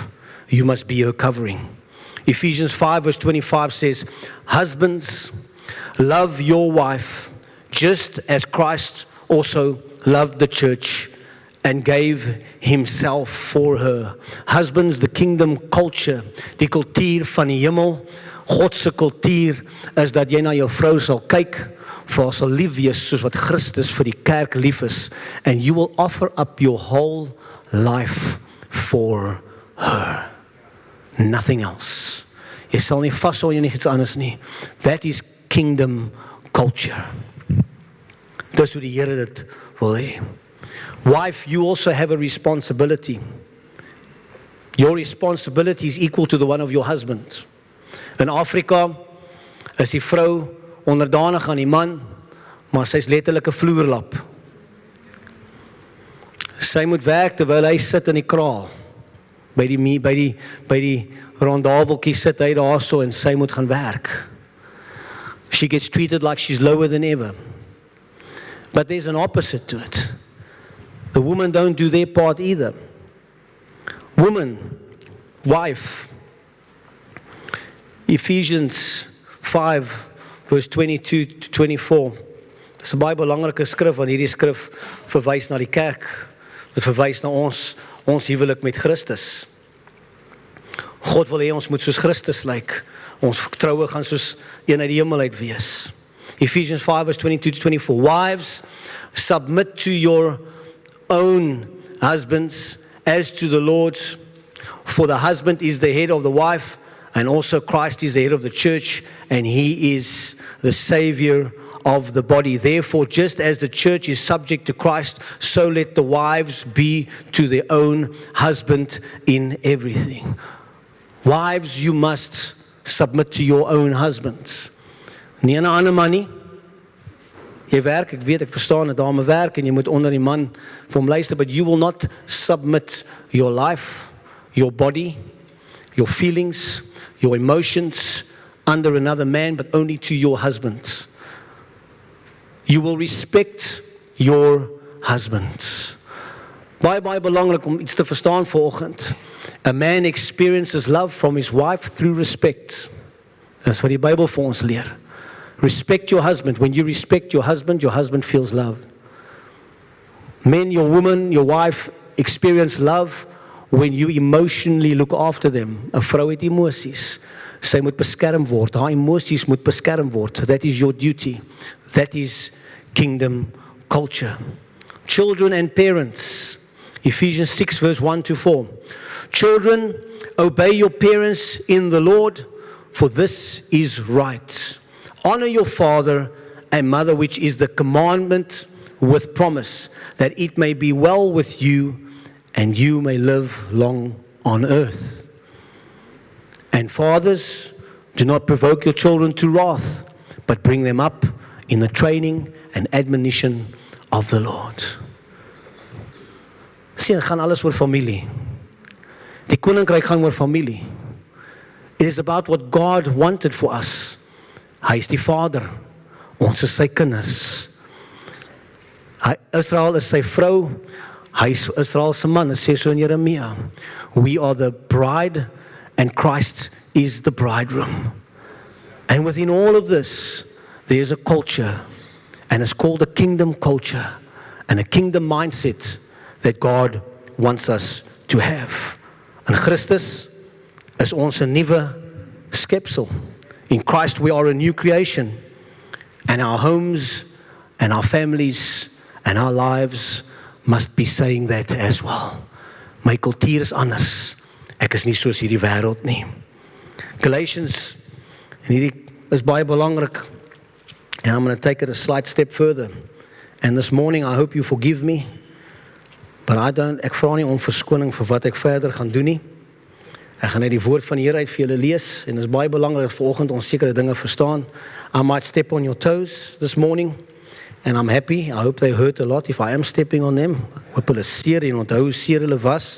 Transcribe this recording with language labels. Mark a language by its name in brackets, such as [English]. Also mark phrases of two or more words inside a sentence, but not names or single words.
[English] You must be her covering. Ephesians 5 verse 25 says, husbands, love your wife just as Christ also loved the church and gave himself for her. Husbands, the kingdom culture, [Afrikaans] die kultuur van die hemel, God se kultuur is dat jy na jou vrou sal kyk, vir haar sal lief wees soos wat Christus vir die kerk lief is, [English] and you will offer up your whole life for her. Nothing else. [Afrikaans] Jy sal nie vashou aan iets anders nie. [English] That is kingdom culture. [Afrikaans] Dis hoe die Here dit wil hê. [English] Wife, you also have a responsibility. Your responsibility is equal to the one of your husband. [Afrikaans] In Afrika is die vrou onderdanig aan die man, maar sy is letterlik 'n vloerlap. Sy moet werk terwyl hy sit in die kraal. By die rondaveltjie sit hy daarso en sy moet gaan werk. [English] She gets treated like she's lower than ever. But there's an opposite to it. The women don't do their part either. Woman, wife, Ephesians 5 verse 22 to 24. [Afrikaans] Dis 'n baie belangrike skrif, want hierdie skrif verwys na die kerk. Dit verwys na ons huwelik met Christus. God wil hê ons moet soos Christus lyk. Ons troue gaan soos een uit die hemel uit wees. [English] Ephesians 5 verse 22 to 24. Wives, submit to your own husbands as to the Lord, for the husband is the head of the wife, and also Christ is the head of the church, and he is the Savior of the body. Therefore, just as the church is subject to Christ, so let the wives be to their own husband in everything. Wives, you must submit to your own husbands. [Afrikaans] Nie aan 'n ander man nie. Jy werk, ek weet, ek verstaan dat dame werk en jy moet onder die man vir hom luister, [English] but you will not submit your life, your body, your feelings, your emotions under another man, but only to your husband. You will respect your husband. [Afrikaans] Baie belangrik om iets te verstaan vanoggend. [English] A man experiences love from his wife through respect. [Afrikaans] Dis wat die Bybel vir ons leer. [English] Respect your husband. When you respect your husband feels love. Men, your woman, your wife experience love when you emotionally look after them. [Afrikaans] 'n Vrou het emosies. Sy moet beskerm word. Haar emosies moet beskerm word. [English] That is your duty. That is kingdom culture. Children and parents. Ephesians 6 verse 1 to 4. Children, obey your parents in the Lord, for this is right. Honor your father and mother, which is the commandment with promise, that it may be well with you and you may live long on earth. And fathers, do not provoke your children to wrath, but bring them up in the training and admonition of the Lord. [Afrikaans] Sien, gaan alles oor familie. Die koninkryk gaan oor familie. [English] It is about what God wanted for us. [Afrikaans] Hy is die Vader. Ons is sy kinders. Israel is sy vrou. Hy is Israel se man. Dit sê so in Jeremia. [English] We are the bride and Christ is the bridegroom. And within all of this, there is a culture, and it's called a kingdom culture and a kingdom mindset that God wants us to have. [Afrikaans] In Christus is ons 'n nuwe skepsel. [English] In Christ we are a new creation, and our homes and our families and our lives must be saying that as well. [Afrikaans] My kultuur is anders. Ek is nie soos hierdie wêreld nie. Galatians, en hierdie is baie belangrik, [English] and I'm going to take it a slight step further. And this morning I hope you forgive me But [Afrikaans] ek vra nie om verskoning vir wat ek verder gaan doen nie. Ek gaan net die woord van die Here uit vir julle lees, en dit is baie belangrik dat vanoggend ons sekere dinge verstaan. [English] I might step on your toes this morning, and I'm happy. I hope they hurt a lot if I am stepping on them. [Afrikaans] Hoop hulle seer en onthou hoe seer hulle was.